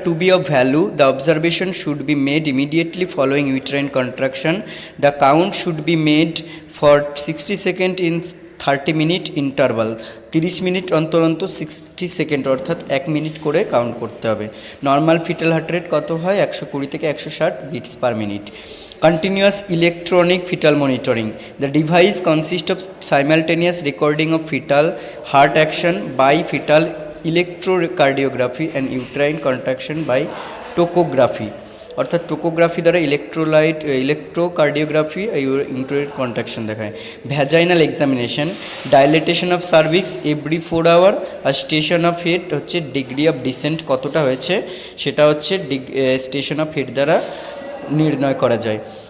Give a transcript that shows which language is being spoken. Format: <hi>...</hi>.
<en>to be of value, the observation should be made immediately following uterine contraction, the count should be made for 60 second in</en> <bn>30 minute interval, 30 minute অন্তর অন্তর 60 second অর্থাৎ 1 minute করে count করতে হবে। Normal fetal heart rate কত হয়? 120 থেকে 160 bits per minute.</bn> <en>Continuous electronic fetal monitoring. The device consists of simultaneous recording of fetal heart action by fetal electrocardiography and uterine contraction by tachography.</en> <bn>অর্থাৎ টোকোগ্রাফি দ্বারা electrocardiography uterine contraction দেখায়।</bn> <en>vaginal examination, dilatation of cervix every 4 hour, আর station of head হচ্ছে degree of descent</en> <bn>কতটা হয়েছে সেটা হচ্ছে</bn> <en>station of head</en> <bn>দ্বারা নির্ণয় করা যায়।</bn>